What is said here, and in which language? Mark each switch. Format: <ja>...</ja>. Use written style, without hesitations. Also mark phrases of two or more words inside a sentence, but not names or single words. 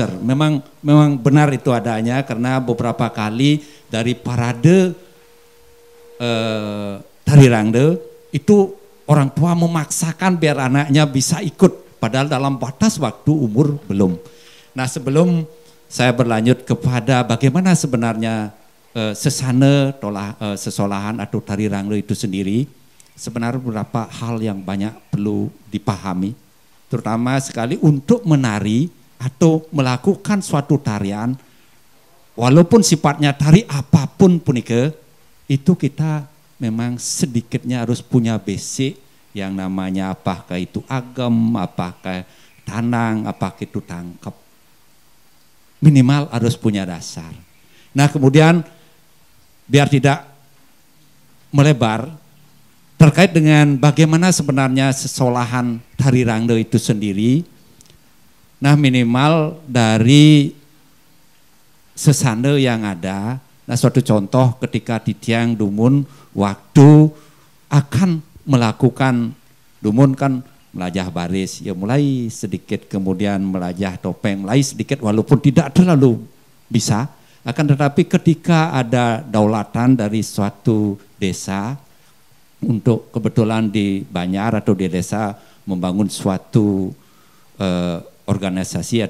<id>Memang benar itu adanya karena beberapa kali dari parade tari rangde itu orang tua memaksakan biar anaknya bisa ikut padahal dalam batas waktu umur belum. Nah sebelum saya berlanjut kepada bagaimana sebenarnya sesana sesolahan atau tari rangde itu sendiri, sebenarnya beberapa hal yang banyak perlu dipahami. Terutama sekali untuk menari atau melakukan suatu tarian, walaupun sifatnya tari apapun punika, itu kita memang sedikitnya harus punya basic yang namanya apakah itu agam, apakah tanang, apakah itu tangkap. Minimal harus punya dasar. Nah kemudian biar tidak melebar, terkait dengan bagaimana sebenarnya sesolahan tari rangde itu sendiri, nah minimal dari sesanda yang ada, nah suatu contoh ketika di</id> <ban>Tiang Dumun</ban> <id>waktu akan melakukan Dumun kan melajah baris, ya mulai sedikit kemudian melajah topeng, mulai sedikit walaupun tidak terlalu bisa, akan tetapi ketika ada daulatan dari suatu desa, untuk kebetulan di Banjar atau di desa membangun suatu organisasi atau</id>